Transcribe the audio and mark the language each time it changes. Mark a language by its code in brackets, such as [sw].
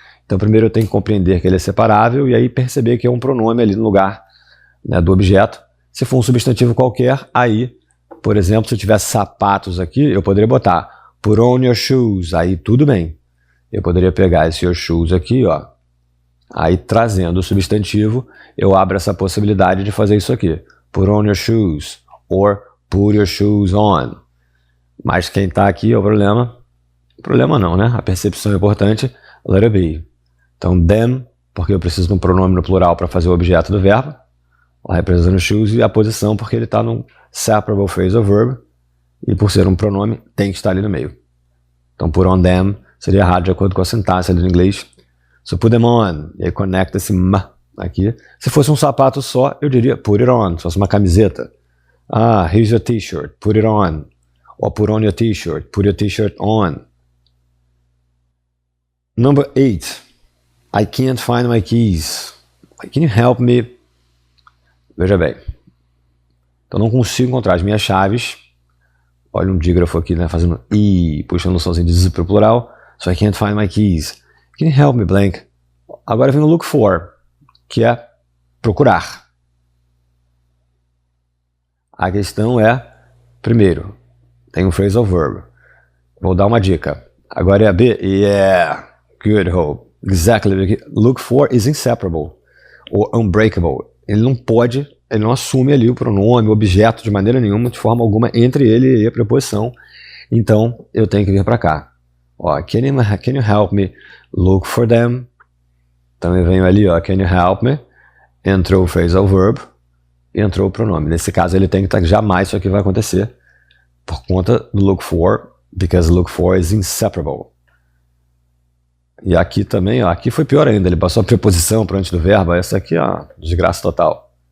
[pt] Então, primeiro eu tenho que compreender que ele é separável e aí perceber que é um pronome ali no lugar, né, do objeto. Se for um substantivo qualquer, aí, por exemplo, se eu tivesse sapatos aqui, eu poderia botar [en] put on your shoes, [pt] aí tudo bem. Eu poderia pegar esse your shoes aqui, ó, aí trazendo o substantivo, eu abro essa possibilidade de fazer isso aqui. [en] Put on your shoes, or put your shoes on. [pt] Mas quem está aqui é o problema. Problema não, né? A percepção é importante, [en] let it be. [pt] Então, them, porque eu preciso de um pronome no plural para fazer o objeto do verbo, representando shoes, e a posição, porque ele está num separable phrasal verb, e por ser um pronome, tem que estar ali no meio. Então, put on them seria errado de acordo com a sintaxe ali no inglês. [en] So, put them on, [pt] e aí conecta esse ma aqui. Se fosse um sapato só, eu diria [en] put it on, [pt] se fosse uma camiseta. [en] Ah, here's your t-shirt, put it on. Or put on your t-shirt, put your t-shirt on. Number 8. I can't find my keys. Can you help me? [pt] Veja bem. Então não consigo encontrar as minhas chaves. Olha um dígrafo aqui, né? Fazendo I, puxando o somzinho de Z para o plural. [en] So I can't find my keys. Can you help me, blank? [pt] Agora vem o look for, que é procurar. A questão é, primeiro, tem um phrasal verb. Vou dar uma dica. Agora é a B. [en] Yeah. Good, Hope. Exactly. Look for is inseparable. [pt] Ou unbreakable. Ele não pode, ele não assume ali o pronome, o objeto de maneira nenhuma, de forma alguma, entre ele e a preposição. Então, eu tenho que vir para cá. [en] Ó, can you help me look for them? [pt] Também venho ali, ó, [en] can you help me? [pt] Entrou o phrasal verb, entrou o pronome. Nesse caso, ele tem que estar, jamais isso aqui vai acontecer, por conta do look for, [en] because look for is inseparable. [pt] E aqui também, ó, aqui foi pior ainda, ele passou a preposição para antes do verbo, essa aqui, ó, desgraça total.